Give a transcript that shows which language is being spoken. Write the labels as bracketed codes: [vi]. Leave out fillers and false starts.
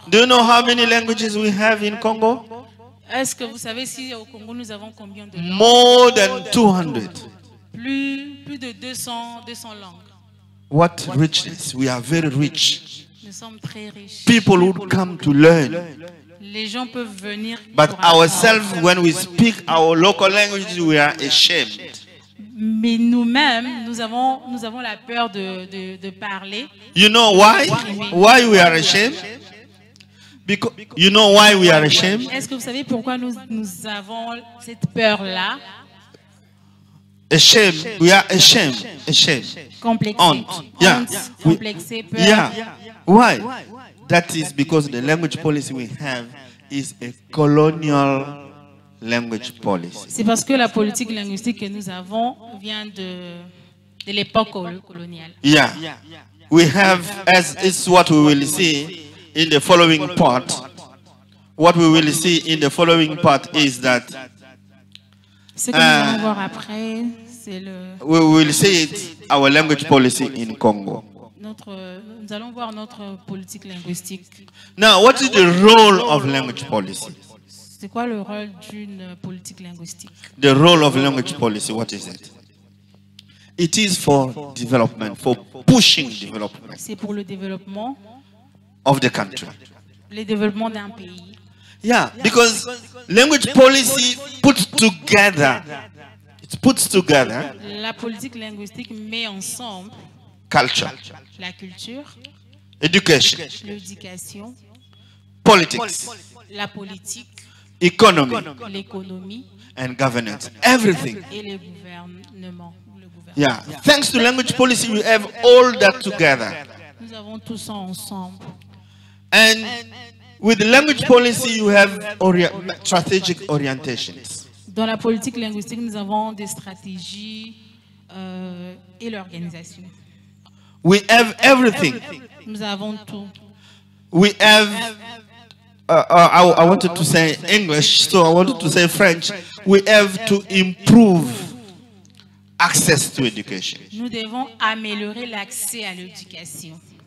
[en] Do you know how many languages we have in Congo? [fr] Est-ce que vous savez si au Congo, nous avons combien de langues? [en] More than 200. [fr] Plus de 200 langues. [en] What richness. We are very rich. [fr] Nous sommes très riches. [en] People would come to learn. [fr] Les gens peuvent venir. [en] But [fr] pour apprendre. [en] ourselves, when we speak our local languages, we are ashamed. [fr] Mais nous-mêmes, nous avons la peur de parler. [en] You know why? Why we are ashamed? Because you know why we are ashamed? [fr] Est-ce que vous savez pourquoi nous avons cette peur-là? [en] Ashamed. We are ashamed. Ashamed. [fr] Complexé. Honte. Yeah. Honte, complexé, peur. [en] Yeah. Why? That is because the language policy we have is a colonial language policy. [fr] C'est parce que la politique linguistique que nous avons vient de l'époque coloniale. [en] Yeah. We have, as is what we will see in the following part. What we will see in the following part is that [fr] Ce que nous allons voir après, c'est [en] we will see it, our language policy in Congo. [fr] nous allons voir notre politique linguistique. [en] Now, what is the role of language policy? [fr] C'est quoi le rôle d'une politique linguistique? [en] The role of language policy, what is it? It is for development, for pushing development [fr] C'est pour le développement, [en] of the country. [fr] le développement d'un pays. [en] Yeah, because language policy puts together, it puts together [fr] La politique linguistique met ensemble [en] culture, [fr] la culture, [en] education, [fr] l'éducation, [en] politics, [fr] la politique, [en] economy, [fr] l'économie [en] and governance. Everything. [fr] et le gouvernement. [en] Yeah. Thanks to language policy, we have all that together. [fr] Nous avons tout ça ensemble. [en] And with the language policy, you have strategic orientations. [fr] Dans la politique linguistique, nous avons des stratégies et l'organisation. [en] We have everything. [fr] Nous avons tout. [en] We have, I wanted to say English, so I wanted to say French. We have to improve access to education. [fr] Nous devons améliorer l'accès à l'éducation.